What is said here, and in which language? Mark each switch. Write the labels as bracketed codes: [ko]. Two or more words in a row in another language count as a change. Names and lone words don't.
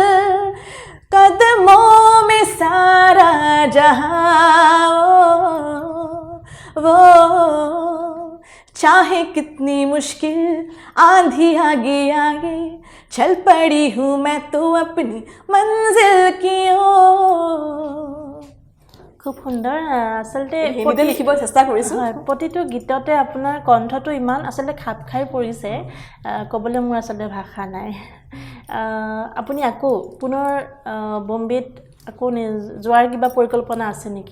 [hi] कदमों में सारा जहां वो चाहे कितनी मुश्किल आंधी आगे आगे चल पड़ी हूँ मैं तो अपनी मंजिल की ओर [as] খুব সুন্দৰ আচলতে হিন্দীতে লিখিব চেষ্টা কৰিছোঁ হয় প্ৰতিটো গীততে আপোনাৰ কণ্ঠটো ইমান আচলতে খাপ খাই পৰিছে ক'বলৈ মোৰ আচলতে ভাষা নাই আপুনি আকৌ পুনৰ বম্বেত আকৌ যোৱাৰ কিবা পৰিকল্পনা আছে নেকি